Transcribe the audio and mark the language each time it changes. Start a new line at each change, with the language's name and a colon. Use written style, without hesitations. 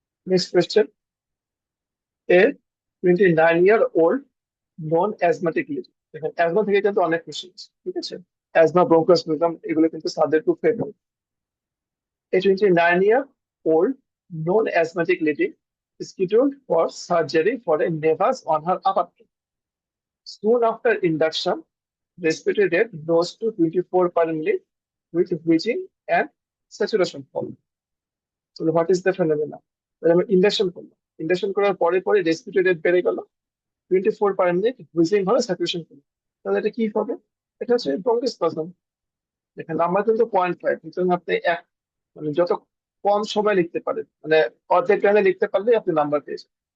English: Next question, a 29-year-old non asthmatic lady.
Bangla: দেখেন asthma থেকে কিন্তু অনেক কোয়েশ্চেন আছে, ঠিক আছে, অ্যাজমা ব্রঙ্কোস্পাজম এগুলো কিন্তু তাদের খুব favourite.
English: A 29-year-old non asthmatic lady scheduled for surgery for a nevus on her upper lip. Soon after induction, respiratory rate rose to 24 per minute with wheezing and saturation fall. So what is the phenomena?
Bangla: আমরা induction করলাম, induction করার পরে পরে respiratory rate বেড়ে গেল 24 per minute, wheezing হলো, saturation হলো, তাহলে এটা কি হবে, এটা হচ্ছে ব্রঙ্কোস্পাজম। দেখেন নাম্বার কিন্তু 0.5, সুতরাং আপনি মানে যত কম সময় লিখতে পারেন, মানে অর্ধেক টাইমে লিখতে পারলে আপনি নাম্বার পেয়েছেন।